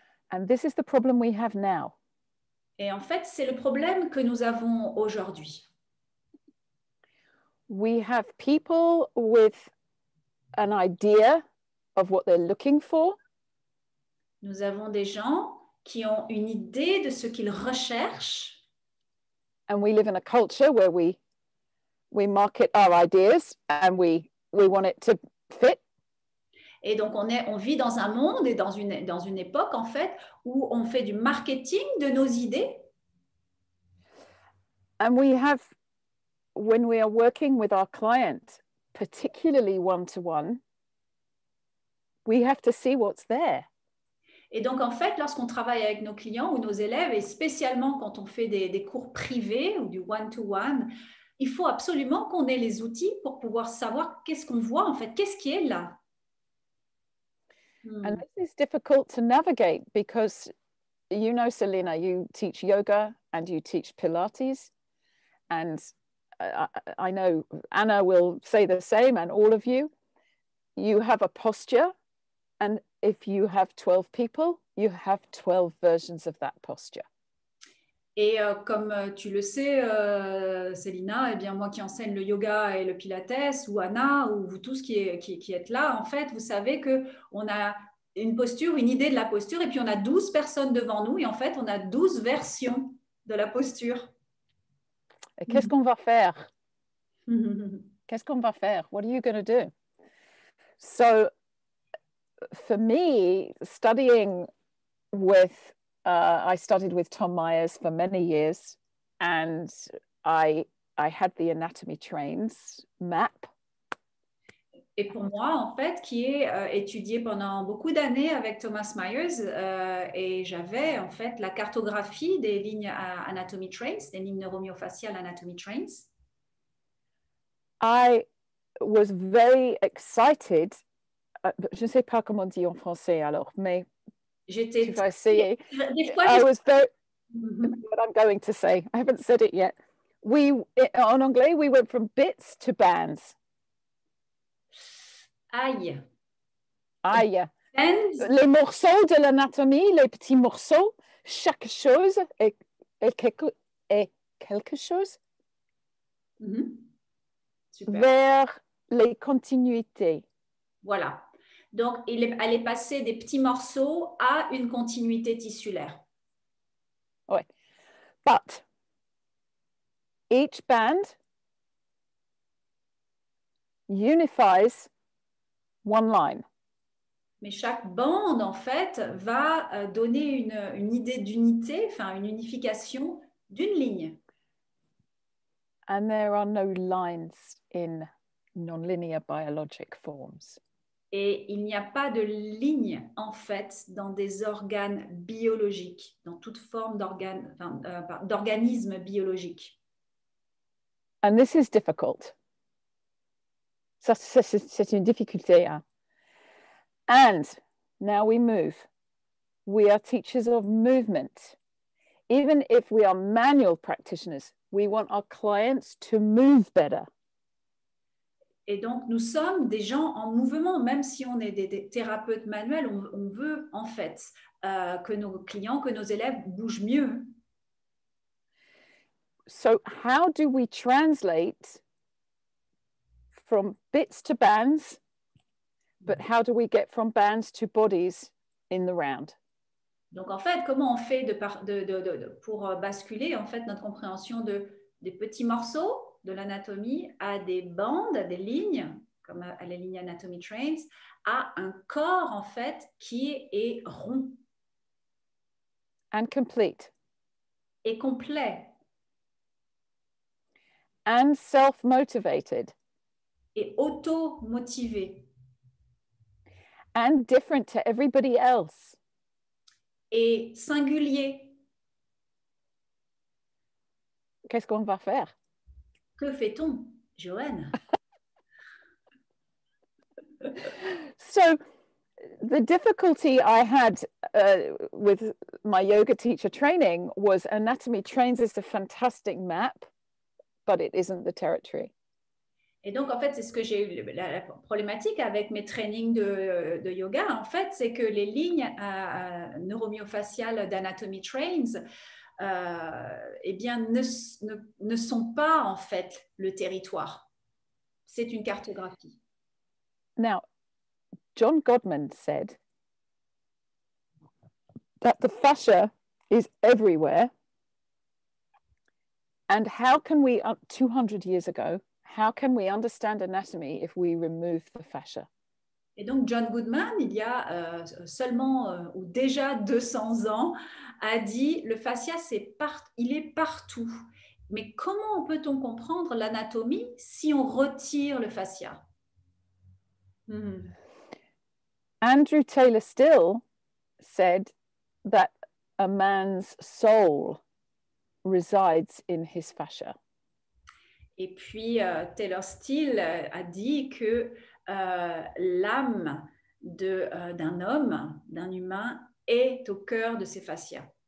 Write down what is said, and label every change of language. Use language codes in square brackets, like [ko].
[en] And this is the problem we have now. [fr] Et en fait, c'est le problème que nous avons aujourd'hui. [en] We have people with an idea of what they're looking for. [fr] Nous avons des gens qui ont une idée de ce qu'ils recherchent. [en] And we live in a culture where we market our ideas and we want it to fit. [fr] Et donc, on vit dans un monde et dans une époque, en fait, où on fait du marketing de nos idées. [en] And we have, when we are working with our client, particularly one-to-one, we have to see what's there. [fr] Et donc, en fait, lorsqu'on travaille avec nos clients ou nos élèves, et spécialement quand on fait des cours privés ou du one-to-one, il faut absolument qu'on ait les outils pour pouvoir savoir qu'est-ce qu'on voit, en fait, qu'est-ce qui est là. [en] And this is difficult to navigate because, you know, Selena, you teach yoga and you teach Pilates. And I know Anna will say the same, and all of you. You have a posture. And if you have 12 people, you have 12 versions of that posture. [fr] Et comme tu le sais, Célina, eh bien, moi qui enseigne le yoga et le pilates, ou Anna, ou vous tous qui êtes là, en fait, vous savez qu'on a une posture, une idée de la posture, et puis on a 12 personnes devant nous, et en fait, on a 12 versions de la posture. Et qu'est-ce qu'on va faire? Qu'est-ce qu'on va faire? [en] What are you going to do? So, for me, studying with I studied with Tom Myers for many years, and I had the anatomy trains map. [fr] Et pour moi, en fait, qui ai étudié pendant beaucoup d'années avec Thomas Myers, et j'avais en fait la cartographie des lignes anatomy trains, des lignes neuromyofasciales anatomy trains. [en] I was very excited [fr] je ne sais pas comment on dit en français alors, mais tu vas essayer. Des fois, [en] I was very, what I'm going to say, I haven't said it yet. [fr] En anglais, [en] we went from bits to bands. Aïe. Aïe. Bands. [fr] Les morceaux de l'anatomie, les petits morceaux, chaque chose est quelque chose Super. vers les continuités. Voilà. Donc, elle est passée des petits morceaux à une continuité tissulaire. [en] Ouais. But each band unifies one line. [fr] Mais chaque bande, en fait, va donner une idée d'unité, enfin une unification d'une ligne. [en] And there are no lines in nonlinear biologic forms. [fr] Et il n'y a pas de ligne, en fait, dans des organes biologiques, dans toute forme d'organisme biologique. [en] And this is difficult. [fr] Ça, c'est une difficulté. Hein? [en] And now we move. We are teachers of movement. Even if we are manual practitioners, we want our clients to move better. [fr] Et donc, nous sommes des gens en mouvement, même si on est des thérapeutes manuels, on veut en fait que nos clients, que nos élèves bougent mieux. [en] So how do we translate from bits to bands, but how do we get from bands to bodies in the round? [fr] Donc, en fait, comment on fait pour basculer en fait notre compréhension des petits morceaux de l'anatomie à des bandes, à des lignes, comme à la ligne Anatomy Trains, à un corps en fait qui est rond. [en] And complete. [fr] Et complet. [en] And self-motivated. [fr] Et auto-motivé. [en] And different to everybody else. [fr] Et singulier. Qu'est-ce qu'on va faire? Que fait-on, Joanne? [en] So the difficulty I had with my yoga teacher training was Anatomy Trains is a fantastic map, but it isn't the territory. [fr] Et donc, en fait, c'est ce que j'ai eu, la problématique avec mes trainings de yoga, en fait, c'est que les lignes neuromyofaciales d'Anatomy Trains, eh bien, ne sont pas, en fait, le territoire. C'est une cartographie. [en] Now, John Godman said that the fascia is everywhere. And how can we, 200 years ago, how can we understand anatomy if we remove the fascia? [fr] Et donc, John Goodman, il y a seulement ou déjà 200 ans, a dit le fascia, il est partout. Mais comment peut-on comprendre l'anatomie si on retire le fascia? [en] Andrew Taylor Still said that a man's soul resides in his fascia. [fr] Et puis, Taylor Still a dit que l'âme d'un homme, d'un humain, est au cœur de ses fascias.